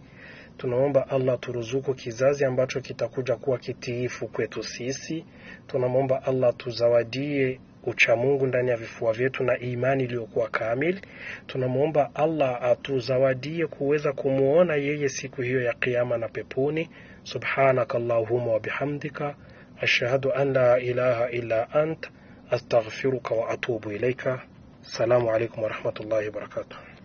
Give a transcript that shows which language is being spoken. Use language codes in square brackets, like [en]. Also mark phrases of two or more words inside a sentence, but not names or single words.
[sw] Tunamwomba Allah turuzuku kizazi ambacho kitakuja kuwa kitiifu kwetu sisi. Tunamwomba Allah tuzawadie uchamungu ndani ya vifua vyetu na imani iliyokuwa kamili. Tunamwomba Allah atuzawadie kuweza kumuona yeye siku hiyo ya kiyama na peponi. [ar] سبحانك اللهم وبحمدك أشهد أن لا إله إلا أنت أستغفرك وأتوب إليك. السلام عليكم ورحمة الله وبركاته.